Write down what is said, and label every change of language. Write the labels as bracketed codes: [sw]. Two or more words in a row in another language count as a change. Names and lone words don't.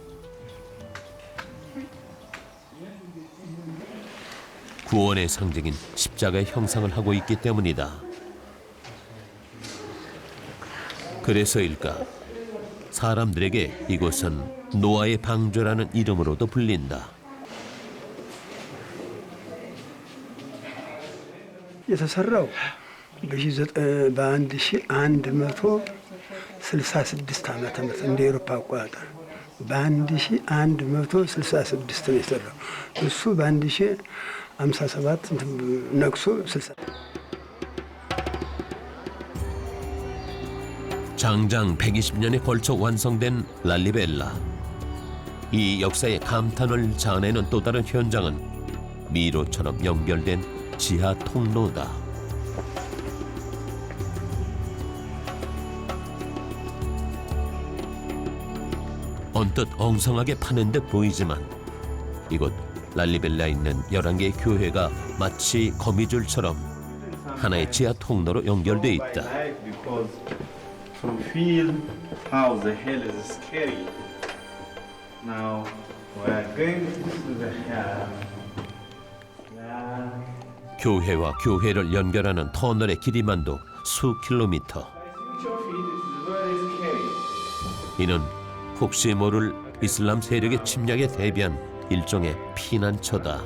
[ko] 구원의 상징인 십자가의 형상을 하고 있기 때문이다. 그래서일까? 사람들에게 이곳은 노아의 방주라는 이름으로도 불린다. [am] የተሰራው በ1166 ዓመተ ምህረት እንደ ኤሮፓ አቆጣጠር በ1166 ነው የተሰራው። እሱ በ1057 ነግሶ 60 [ko] 장장 120년에 걸쳐 완성된 랄리벨라. 이 역사의 감탄을 자아내는 또 다른 현장은 미로처럼 연결된 지하 통로다. 언뜻 엉성하게 파낸 듯 보이지만 이곳 랄리벨라에 있는 11개의 교회가 마치 거미줄처럼 하나의 지하 통로로 연결돼 있다. [en] To feel how the hell is scary. Now we are going to the hell. [ko] 교회와 교회를 연결하는 터널의 길이만도 수 킬로미터. 이는 혹시 모를 이슬람 세력의 침략에 대비한 일종의 피난처다.